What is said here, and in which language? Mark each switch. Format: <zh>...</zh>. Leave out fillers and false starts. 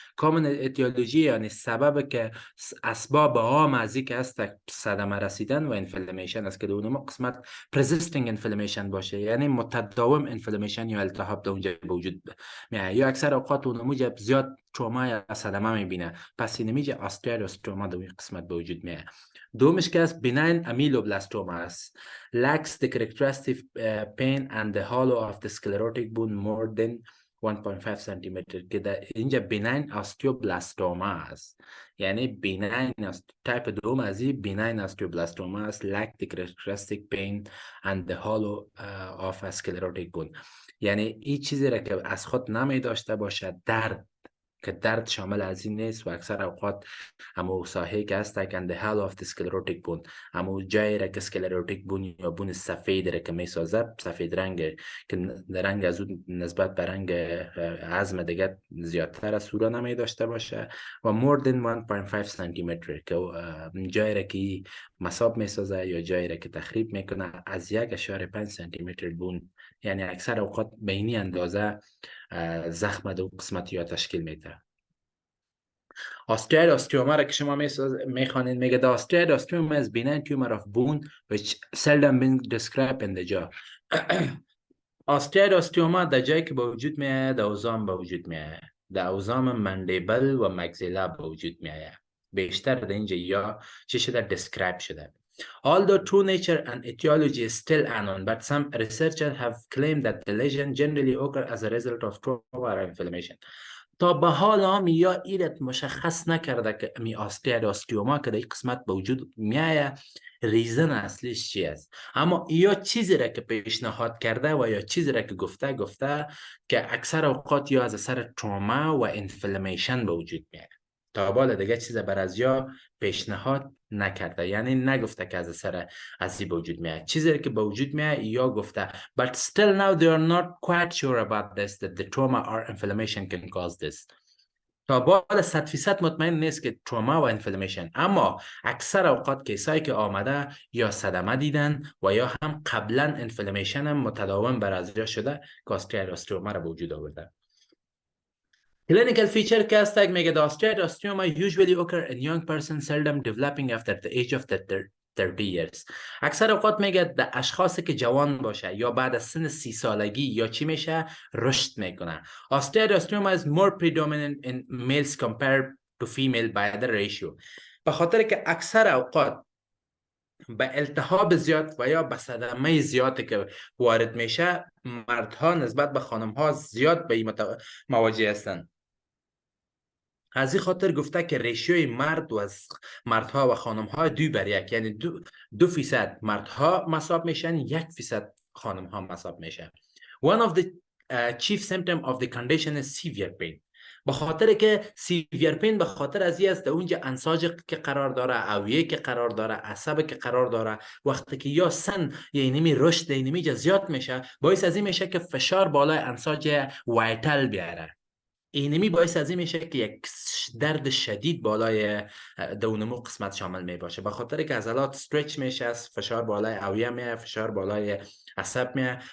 <fa>common etiology یعنی سبب که اسباب عام از این که است صدمه رسیدن و inflammation است که دونم قسمت persisting inflammation باشه، یعنی متداوم inflammation یا التهاب در اونجا به وجود میاد. یا اکثر اوقات اونمو زیاد تروما یا صدمه میبینه، پس این میگه osteoblastoma در این قسمت به وجود میاد. دومش که است benign ameloblastoma است.</fa> <en>lacks the characteristic pain and the hollow of the sclerotic bone more than 1.5</en> <fa>سانتیمتر که در اینجا بیناین آستیوبلاستوما است. یعنی بیناین تایپ دوم از این بیناین آستیوبلاستوما است.</fa> <en>lack the characteristic pain and the hollow of a sclerotic bone،</en> <fa>یعنی این چیزی را که از خود نمی داشته باشه درد، که درد شامل از این نیست و اکثر اوقات همو ساحه که هست که</fa> <en>the hollow of the sclerotic bone،</en> <fa>همو جایی را که sclerotic bone یا بون سفید را که می سازه، سفید رنگ که رنگ از اون نسبت به رنگ عظم دیگه زیادتر از سورا نمی داشته باشه و more than 1.5 سانتیمتر که جایی را که مصاب می سازه یا جایی را که تخریب میکنه از 1.5 سانتیمتر بون، یعنی اکثر اوقات به این اندازه زخم دو قسمتی ها تشکیل میده.</fa> <en>Osteoid osteoma</en> <fa>را که شما میخوانید میگه</fa> <en>the osteoid osteoma is benign tumor of bone which seldom been described in the jaw.</en> <fa>Osteoid osteoma در جایی که به وجود میاد در اوزام به وجود میاد، در اوزام مندیبل و مگزیلا به وجود میاد. بیشتر در اینجا یا چی شده describe شده.</fa> <en>Although true nature and etiology is still unknown, but some researchers have claimed that the lesion generally occur as a result of trauma or inflammation.</en> <fa>تا به حال هم یا ایرت مشخص نکرده که می آستیوما که در این قسمت به وجود میایه ریزن اصلیش چی است، اما یا چیزی را که پیشنهاد کرده و یا چیزی را که گفته که اکثر اوقات یا از اثر تروما و انفلمیشن به وجود میایه. تا بالا دیگه چیز بر از یا پیشنهاد نکرده، یعنی نگفته که از اثر ازی به وجود میاد. چیزی که به وجود میاد یا گفته</fa> <en>but still now they are not quite sure about this that the trauma or inflammation can cause this.</en> <fa>تا بالا 100% مطمئن نیست که تروما و انفلمیشن، اما اکثر اوقات کیسایی که آمده یا صدمه دیدن و یا هم قبلا انفلمیشن هم متداوم بر از یا شده که osteoblastoma را به وجود آورده.</fa> <en>Clinical feature</en> <fa>که است میگه</fa> <en>the osteoblastoma usually occur in young person seldom developing after the age of 30 years.</en> <fa>اکثر اوقات میگه در اشخاصی که جوان باشه یا بعد از سن 30 سالگی یا چی میشه رشد میکنه.</fa> <en>Osteoblastoma is more predominant in males compared to female by the ratio.</en> <fa>به خاطر که اکثر اوقات به التهاب زیاد و یا به صدمه زیادی که وارد میشه مردها نسبت به خانمها زیاد به این مواجه هستند. از این خاطر گفته که ریشیوی مردها و خانمها 2:1، یعنی 2% مردها مصاب میشن، 1% خانمها مصاب میشن.</fa> <en>One of the chief symptoms of the condition is severe pain.</en> <fa>به خاطر که سیویر پین به خاطر از این است اونجا انساج که قرار داره، اویه که قرار داره، عصب که قرار داره، وقتی که یا سن یعنی می رشد اینمی زیاد میشه باعث از این میشه که فشار بالای انساج وایتال بیاره. اینمی باعث از این میشه که یک درد شدید بالای دونمو قسمت شامل می باشه، به خاطر که عضلات استرچ میشه، فشار بالای اویه میه، فشار بالای عصب میه.</fa>